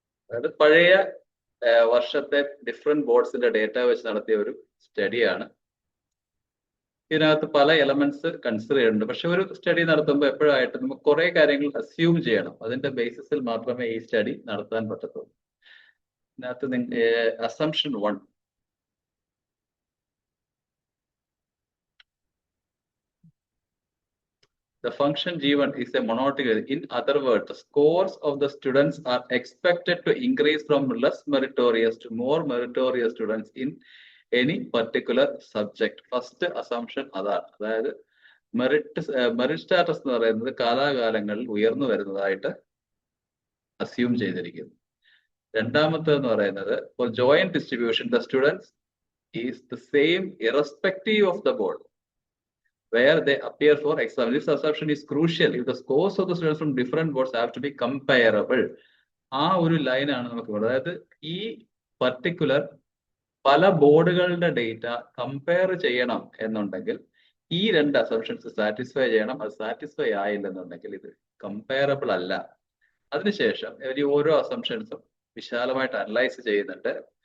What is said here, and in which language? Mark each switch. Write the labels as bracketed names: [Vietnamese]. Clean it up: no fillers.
[Malayalam] അതായത് പഴയ വർഷത്തെ ഡിഫറെന്റ് ബോർഡ്സിന്റെ ഡേറ്റ വെച്ച് നടത്തിയ ഒരു സ്റ്റഡിയാണ്. ഇതിനകത്ത് പല എലമെന്റ്സ് കൺസിഡർ ചെയ്യുന്നുണ്ട്. പക്ഷെ ഒരു സ്റ്റഡി നടത്തുമ്പോൾ എപ്പോഴായിട്ട് നമുക്ക് കുറെ കാര്യങ്ങൾ അസ്യൂം ചെയ്യണം. അതിന്റെ ബേസിസിൽ മാത്രമേ ഈ സ്റ്റഡി നടത്താൻ പറ്റത്തുള്ളൂ. ഇതിനകത്ത് assumption 1, [English] the function G1 is a monotopic. In other words, the scores of the students are expected to increase from less meritorious to more meritorious students in any particular subject. First assumption [Malayalam] അതാണ്. അതായത് merit status എന്ന് പറയുന്നത് കാലാകാലങ്ങളിൽ ഉയർന്നു വരുന്നതായിട്ട് assume ചെയ്തിരിക്കുന്നു. രണ്ടാമത്തേന്ന് പറയുന്നത് [English] For joint distribution the students is the same irrespective of the board where they appear for exam. This assumption is crucial if the scores of the students from different boards have to be comparable. [Malayalam] ആ ഒരു ലൈനാണ് നമുക്ക് വേണ്ടത്. അതായത് ഈ particular പല ബോർഡുകളുടെ data compare ചെയ്യണം എന്നുണ്ടെങ്കിൽ ഈ രണ്ട് അസംഷൻസ് സാറ്റിസ്ഫൈ ചെയ്യണം. അത് സാറ്റിസ്ഫൈ ആയില്ലെന്നുണ്ടെങ്കിൽ ഇത് കമ്പയറബിൾ അല്ല. അതിനുശേഷം ഇവർ ഓരോ അസംഷൻസും വിശാലമായിട്ട് അനലൈസ് ചെയ്യുന്നുണ്ട്.